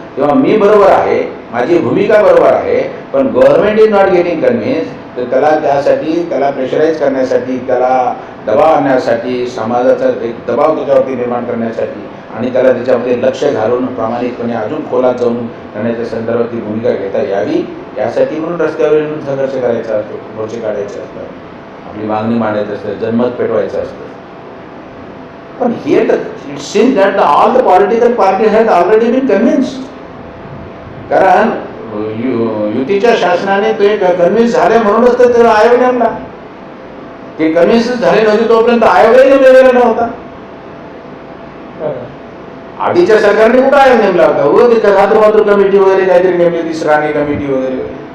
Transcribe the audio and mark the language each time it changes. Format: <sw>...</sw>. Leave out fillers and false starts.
<mr>तेव्हा मी बरोबर आहे, माझी भूमिका बरोबर आहे, पण</mr> <en>government is not getting convince</en> <mr>तर त्याला प्रेशराईज करण्यासाठी, त्याला दबाव आणण्यासाठी, समाजाचा एक दबाव त्याच्यावरती निर्माण करण्यासाठी आणि त्याला त्याच्यामध्ये लक्ष घालून प्रामाणिकपणे अजून खोलात जाऊन करण्याच्या संदर्भात ती भूमिका घेता यावी यासाठी म्हणून रस्त्यावर येऊन संघर्ष करायचा असतो, मोर्चे काढायचे असतात, आपली मागणी मांडायची असते, जनमत पेटवायचं असतं.</mr> <en>पण here it seems that all the political parties have already been convinced.</en> <mr>कारण युतीच्या शासनाने ते कन्व्हिन्स झाले म्हणूनच तर त्याला आयोग नेमला. ते कन्व्हिन्स झाले नव्हते तोपर्यंत आयोगही नेमलेला नव्हता. आधीच्या सरकारने कुठं आयोग नेमला होता? ते खातरमात्र कमिटी वगैरे काहीतरी नेमली, ती राणे कमिटी वगैरे.</mr>